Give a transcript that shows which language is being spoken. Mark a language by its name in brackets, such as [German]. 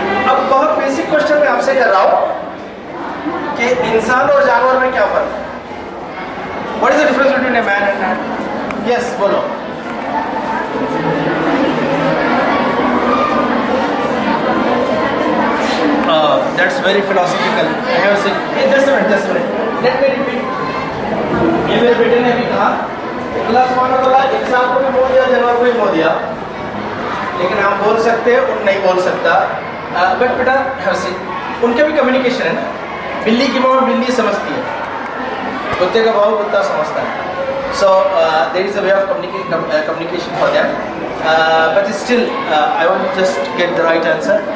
[Urdu] اب بہت basic question میں آپ سے کر رہا ہوں کہ انسان اور جانور میں کیا فرق ہے. [English] What is the difference between a man and an? Yes, [Urdu] بولو. [English] That's very philosophical. Just a minute. Let me repeat. [Urdu] یہ میرے بیٹے نے بھی کہا اللہ سبحانہ وتعالیٰ انسان کو بھی موت دیا, جانور کو بھی موت دیا, لیکن ہم بول سکتے ہیں ان نہیں بول سکتا. بٹ بیٹا ان کا بھی کمیونیکیشن ہے نا. بلی کی ماں بلی سمجھتی ہے, کتے کا بھاؤ کتا سمجھتا ہے. [English] So there is a way of communication for them. But still I want just get the right answer.